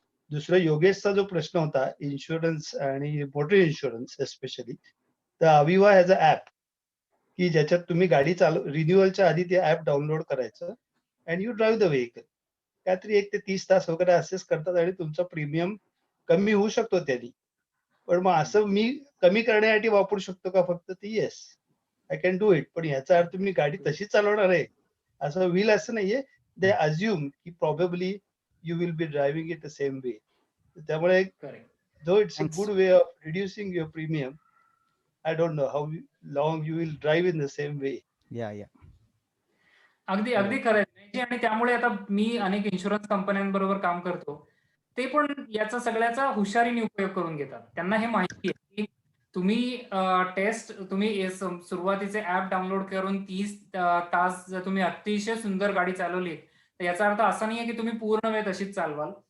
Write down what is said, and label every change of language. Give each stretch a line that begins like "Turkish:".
Marathi: दुसरा योगेशचा जो प्रश्न होता इन्शुरन्स आणि मोटर इन्शुरन्स एस्पेशली, तर अविवा
English: has a app
Marathi: की ज्याच्यात तुम्ही गाडी रिन्युअलच्या आधी ते ऍप डाउनलोड करायचं
English: And you drive the vehicle.
Marathi: काहीतरी 1 ते 30 तास वगैरे असेस करतात आणि तुमचा प्रीमियम कमी होऊ शकतो त्यांनी. पण मग असं मी कमी करण्यासाठी वापरू शकतो का फक्त ते?
English: Yes, I can do it.
Marathi: पण याचा अर्थ मी गाडी तशीच चालवणार आहे असं होईल असं नाहीये.
English: They assume की probably you will be driving it the same way. त्यामुळे though it's a good way of reducing your premium, I don't know how long you will drive in the same way. Yeah.
Marathi: अगदी खरं आहे. आणि त्यामुळे आता मी अनेक insurance कंपन्यांबरोबर काम करतो. ते पण याचा सगळ्याचा हुशारीने उपयोग करून घेतात. त्यांना हे माहिती आहे की तुम्ही सुरुवातीचे ऍप डाउनलोड करून 30 तास जर तुम्ही अतिशय सुंदर गाडी चालवली, तर याचा अर्थ असा नाहीये की तुम्ही पूर्ण वेळ तशीच चालवाल.